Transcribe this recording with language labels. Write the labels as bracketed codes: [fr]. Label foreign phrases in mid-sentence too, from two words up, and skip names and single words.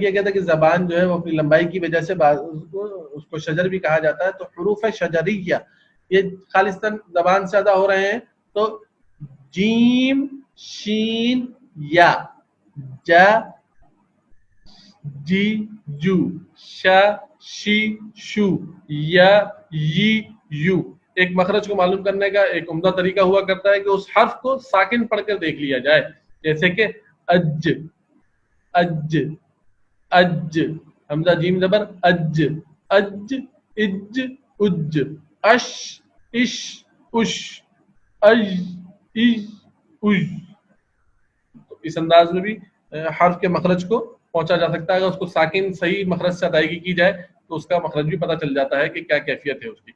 [ur] کیا گیا تھا کہ زبان جو ہے وہ اپنی لمبائی کی وجہ سے اس کو شجر بھی کہا جاتا ہے، تو حروف شجریہ یہ خالصتاً زبان سے ادا ہو رہے ہیں، تو جیم شین یا جا جی جو شا شی شو یا یی یو۔ ایک مخرج کو معلوم کرنے کا ایک عمدہ طریقہ ہوا کرتا ہے کہ اس حرف کو ساکن پڑھ کر دیکھ لیا جائے، جیسے کہ اج اج اج حمزہ جیم زبر اج اج اج اج اش اش اش اج اج اج۔ تو اس انداز میں بھی حرف کے مخرج کو پہنچا جا سکتا ہے، اگر اس کو ساکن صحیح مخرج سے ادائیگی کی جائے تو اس کا مخرج بھی پتہ چل جاتا ہے کہ کیا کیفیت ہے اس کی۔